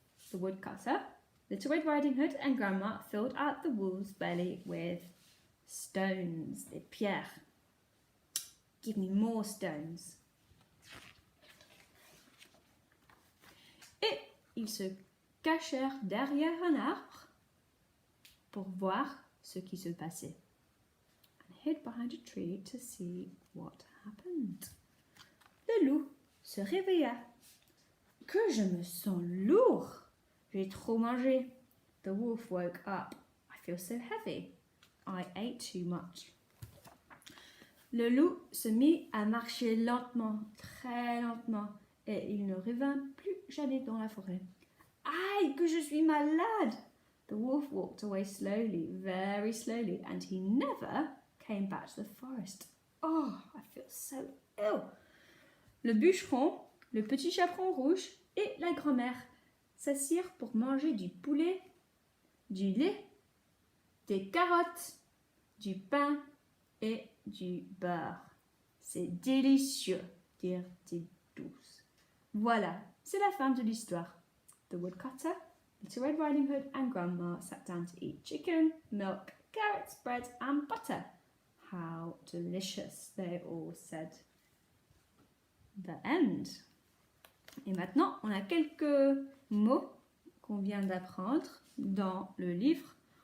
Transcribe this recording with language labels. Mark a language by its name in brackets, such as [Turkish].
[English] The woodcutter, Little Red Riding Hood and Grandma filled out the wolf's belly with stones, des pierres. Give me more stones. [French] Et ils se cachèrent derrière un arbre pour voir ce qui se passait. [English] And hid behind a tree to see what happened. [French] Le loup se réveilla. Que je me sens lourd. J'ai trop mangé. [English] The wolf woke up. I feel so heavy. I ate too much. [French] Le loup se mit à marcher lentement, très lentement, et il ne revint plus jamais dans la forêt. Aïe, que je suis malade! [English] The wolf walked away slowly, very slowly, and he never came back to the forest. Oh, I feel so ill. [French] Le bûcheron, le petit chaperon rouge et la grand-mère s'assirent pour manger du poulet, du lait, des carottes, du pain et du beurre. C'est délicieux, dirent-ils tous. Voilà, c'est la fin de l'histoire. [English] The woodcutter, Little Red Riding Hood and Grandma sat down to eat chicken, milk, carrots, bread and butter. How delicious, they all said. The end. [French] Et maintenant, on a quelques mots qu'on vient d'apprendre dans le livre.